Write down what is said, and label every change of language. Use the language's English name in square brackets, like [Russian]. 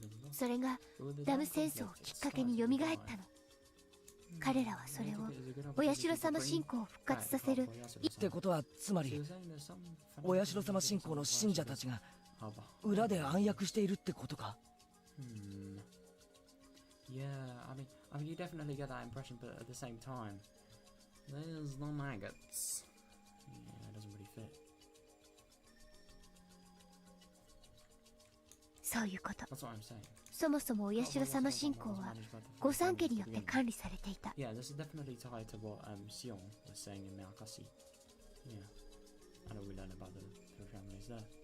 [Japanese] それがダム戦争をきっかけに蘇ったの。彼らはそれをお社様信仰を復活させる。ってことはつまりお社様信仰の信者たちが裏で暗躍しているってことか。 [English] Yeah, I mean, you definitely get that impression, but at the same time, there's no maggots. Yeah, it doesn't really fit. [Japanese] そういうこと。 [English] That's what I'm saying. [Japanese] そもそもお社様信仰は御三家によって管理されていた。 [English] Yeah, this is definitely tied to what Sion was saying in the Akashi. Yeah, I know we learned about the families there.